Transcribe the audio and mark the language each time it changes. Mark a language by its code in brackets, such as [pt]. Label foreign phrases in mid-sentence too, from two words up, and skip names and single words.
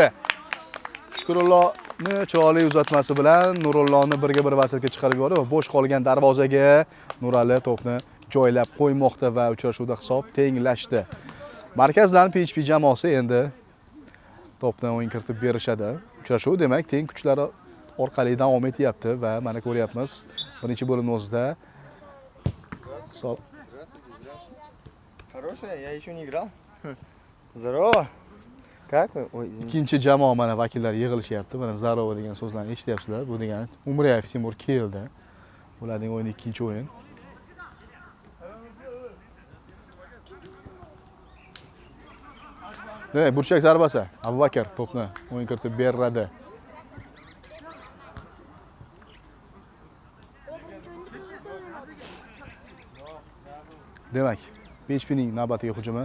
[uz] Shukrullohni chiroyli uzatmasi bilan Nurullohni 1-1 vaziyatga chiqarib yubordi va bo'sh qolgan darvozaga Nurali to'pni joylab qo'ymoqda va uchrashuvda hisob tenglashdi. Markazdan PHP jamoasi endi to'pni o'yin kiritib berishadi. Uchrashuv demak teng kuchlar orqali davom etyapti va mana ko'ryapmiz. Birinchi bo'limning o'zida [ru] Хорошая, я еще не играл. Здорово. Как вы? Ой, извините. [uz] Ikkinchi jamoa mana vakillari yig'ilishyapti. Mana Zarova degan so'zlarni eshityapsizlar. Bu degani Umriyev Timur keldi. Ularning o'yini ikkinchi o'yin. Demak, burchak zarbasi. Abubakir to'pni o'yin kiritib beradi. Demak, PHPning navbatdagi hujumi.